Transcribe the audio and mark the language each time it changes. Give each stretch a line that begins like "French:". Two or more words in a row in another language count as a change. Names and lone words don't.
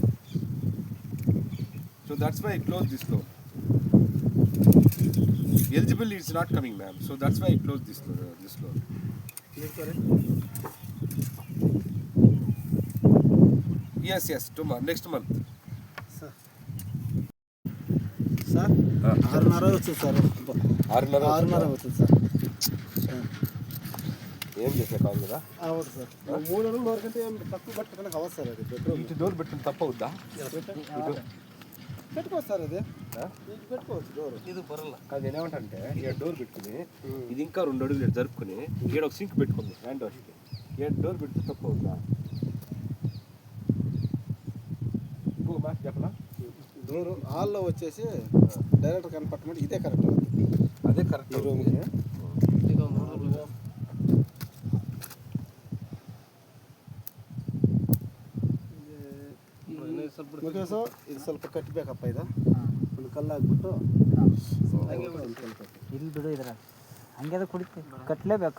English: So that's why I closed this loan. Eligible is not coming, ma'am. So that's why I closed this loan. Yes, next month.
Telugu: సార్ 6:30 వచ్చింది సార్. 6:30 వచ్చింది సార్. ఏం చేసే కాదు కదా? అవును సార్. 3 అడుగుల డోర్ కంటే తక్కువ పెట్టడానికి అవ్వదు సార్. అది ఇటు డోర్ పెట్టడం తప్ప అవుద్దా? పెట్టుకోవచ్చు సార్, అది పెట్టుకోవచ్చు డోర్. ఇది బరಲ್ಲ. అది ఏమంటే ఈ డోర్ పెట్టుకుని ఇది ఇంకా 2 అడుగులు జరుపుకుని ఈడ ఒక సింక్ పెట్టుకుంది హ్యాండ్ వాష్కి. ఈ డోర్ పెడితే తప్ప అవుద్దా? చెప్పనా? డోర్ హాల్లో వచ్చేసి డైరెక్ట్ కనపడమంటే ఇదే కరెక్ట్. అదే కరెక్ట్. ఈ రూమ్
Kannada: ಮುಖೇಶ್ ಇದು ಸ್ವಲ್ಪ ಕಟ್ಟಬೇಕಪ್ಪ. ಇದು ಒಂದು ಕಲ್ಲು ಹಾಕ್ಬಿಟ್ಟು ಇಲ್ಲಿ ಬಿಡು, ಇದ್ರ ಹಂಗೆ ಅದು ಕುಡಿತು ಕಟ್ಟಲೇಬೇಕು.